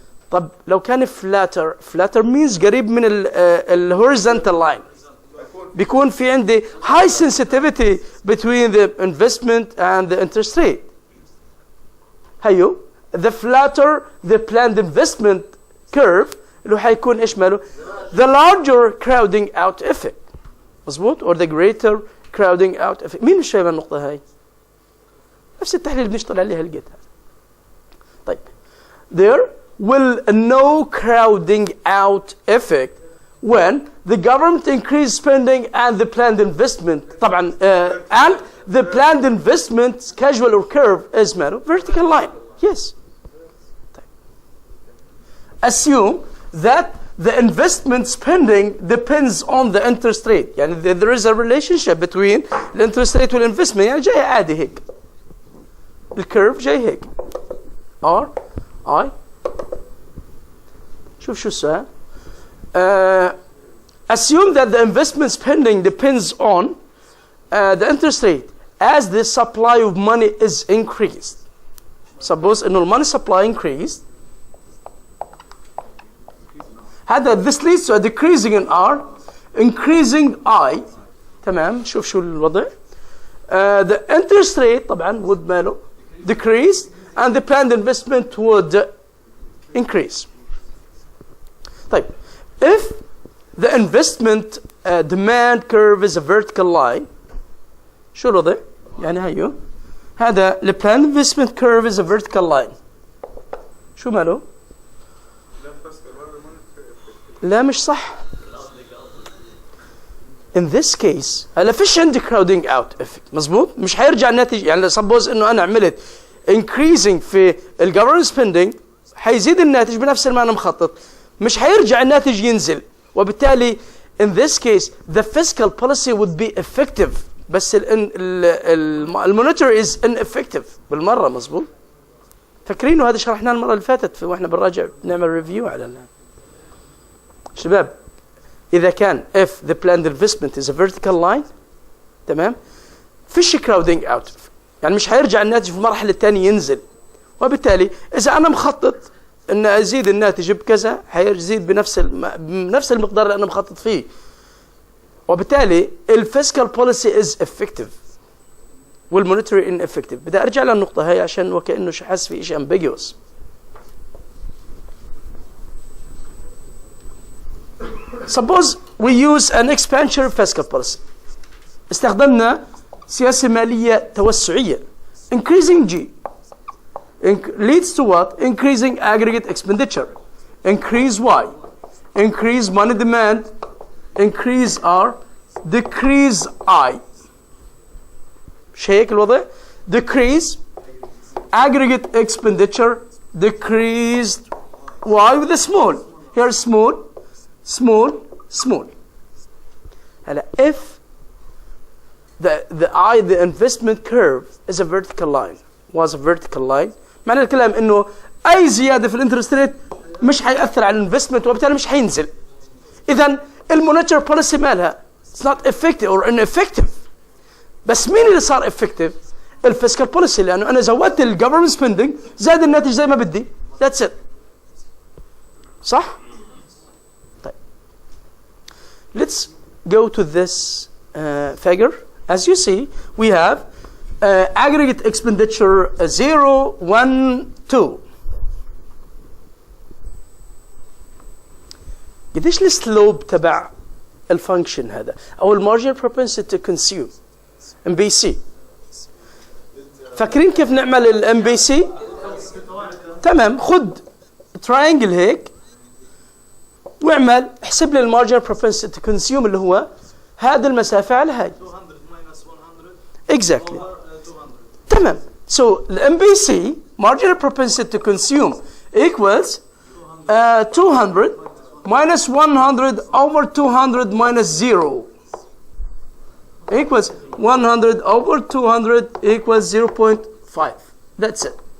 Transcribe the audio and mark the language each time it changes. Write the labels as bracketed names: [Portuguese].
[English] طب لو كان flatter means [Arabic] قريب من ال [English] horizontal line بيكون في عندي high sensitivity between the investment and the interest rate. هيو the flatter the planned investment curve [Arabic] اللي حيكون ايش ماله [English] the larger crowding out effect. مظبوط or the greater crowding out effect. [Arabic] مين مش فاهم النقطة هاي؟ نفس التحليل اللي بنشتغل عليها لقيتها. [English] طيب there will no crowding out effect when the government increase spending and the planned investment طبعا and the planned investment schedule or curve is ماله vertical line. Yes. طيب. Assume that the investment spending depends on the interest rate. يعني there is a relationship between the interest rate والinvestment. [Arabic] يعني جاي عادي هيك. الكيرف جاي هيك. R I شوف شو السؤال. [English] Assume that the investment spending depends on the interest rate as the supply of money is increased. Suppose إنه money supply increased. هذا this leads to a decreasing in R, increasing I. [Arabic] تمام. شوف شو الوضع. [English] The interest rate طبعا would ماله decrease and the planned investment would increase. [Arabic] طيب. [English] If the investment demand curve is a vertical line [Arabic] شو الوضع؟ يعني هيو هذا [English] the planned investment curve is a vertical line. [Arabic] شو ماله؟ لا مش صح. [English] In this case [Arabic] هلا فيش عندي [English] crowding out effect. [Arabic] مظبوط؟ مش حيرجع الناتج يعني suppose انه انا عملت increasing في ال government spending حيزيد الناتج بنفس ما انا مخطط. مش حيرجع الناتج ينزل وبالتالي [English] in this case the fiscal policy would be effective بس المونيتور is ineffective [Arabic] بالمرة. مظبوط؟ فاكرينه هذا شرحناه المرة اللي فاتت واحنا بنراجع نعمل ريفيو على شباب. إذا كان [English] if the planned investment is a vertical line [Arabic] تمام فيش crowding out يعني مش حيرجع الناتج في المرحلة الثانية ينزل وبالتالي إذا أنا مخطط إن أزيد الناتج بكذا حيزيد بنفس المقدار اللي أنا مخطط فيه وبالتالي [English] fiscal policy is effective [Arabic] والmonetary ineffective. بدي أرجع للنقطة هاي عشان وكأنه حاسس في شيء ambiguous. [English] Suppose we use an expansionary fiscal policy. [Arabic] استخدمنا سياسة مالية توسعية. [English] Increasing G leads to what? Increasing aggregate expenditure. Increase Y. Increase money demand. Increase R. Decrease I. [Arabic] مش هيك الوضع؟ [English] Decrease aggregate expenditure. Decreased Y with a small. Here small. Small. [Arabic] هلا [English] if the investment curve is a vertical line [Arabic] was a vertical line معنى الكلام انه اي زياده في الانترست ريت مش حيأثر على الانفستمنت وبالتالي مش حينزل. اذا المونيتري بوليسي مالها [English] it's not effective or ineffective [Arabic] بس مين اللي صار افكتيف؟ الفيسكال بوليسي، لانه انا زودت الجفرمنت سبيندنج زاد الناتج زي ما بدي. [English] That's it. صح؟ طيب let's go to this figure. As you see, we have aggregate expenditure 0, 1, 2. [Arabic] قديش السلوب تبع الفانكشن هذا او المارجنال propensity to consume MBC؟ فاكرين كيف نعمل الام بي سي؟ تمام. خد تراينجل هيك واعمل احسب لي المارجنال propensity to consume اللي هو هذه المسافه على هاي [English] 200 minus 100 exactly. over 200. [Arabic] تمام. [English] So الام P C marginal propensity to consume equals 200 minus 100 over 200 minus 0 equals 100 over 200 equals 0.5. That's it.